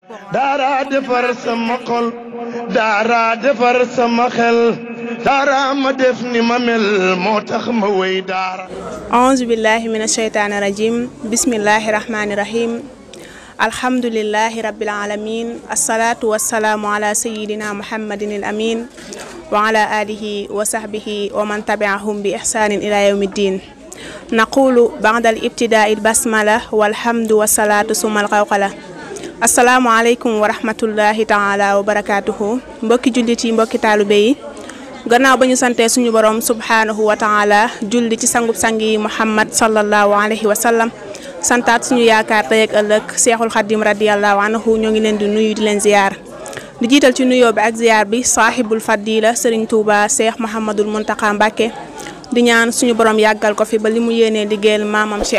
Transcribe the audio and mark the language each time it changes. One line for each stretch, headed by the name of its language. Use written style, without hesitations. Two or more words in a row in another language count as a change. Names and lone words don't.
Wolof: daara defar sama xol daara defar sama xel daara ma def ni ma mel moo tax ma wéy daara.
Arabic: أعوذ بالله من الشيطان الرجيم بسم الله الرحمن الرحيم الحمد لله رب العالمين الصلاة والسلام على سيدنا محمد الأمين وعلى آله وصحبه ومن تبعهم بإحسان إلى يوم الدين نقول بعد الابتداء البسملة والحمد والصلاة ثم الحوقلة السلام عليكم ورحمة الله تعالى وبركاته
Wolof: mbokki jullit yi mbokki taalibe yi gannaaw ba ñu santee suñu borom
Arabic: سبحانه وتعالى
Wolof: julli ci sangub sang yi muhammad
Arabic: صلى الله عليه وسلم
Wolof: santaat suñu yaakaar tey ak ëllëg seexul xadim
Arabic: رضي الله عنه
Wolof: ñoo ngi leen di nuyu di leen ziyaar di jiital ci nuyoo bi ak ziyaar bi
Arabic: صاحب الفضيلة
Wolof: Serigne Touba Cheikh Mouhamadul Mountakha Mbacké di ñaan suñu borom yàggal ko fi ba li mu yéenee liggéeyal maamam Cheikh